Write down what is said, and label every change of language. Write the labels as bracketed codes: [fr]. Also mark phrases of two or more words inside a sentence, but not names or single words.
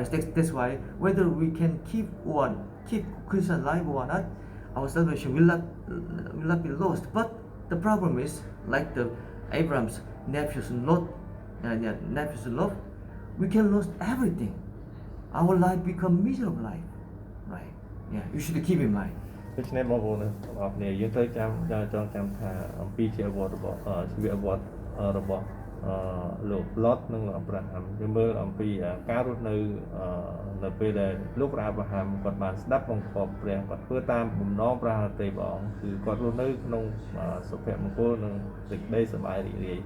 [en] That's why whether we can keep Christian life or not, our salvation will not be lost. But the problem is, like the Abraham's nephews Lot, we can lose everything. Our life become miserable life, right? Yeah, you should keep in mind. [km] ដូច្នេះបងប្អូនទាំងអស់គ្នាយើងត្រូវចងចាំថាអំពីជីវប្រវត្តិរបស់លោកឡុតនិងលោកអាប់រ៉ាហាំយើងមើលអំពីការរស់នៅពេលដែលលោកអាប់រ៉ាហាំគាត់ បានស្ដាប់បង្គាប់ព្រះគាត់ធ្វើតាមបំណងព្រះហឫទ័យព្រះអង្គគឺគាត់រស់នៅក្នុងសុភមង្គលនិងសេចក្តីសប្បាយរីករាយ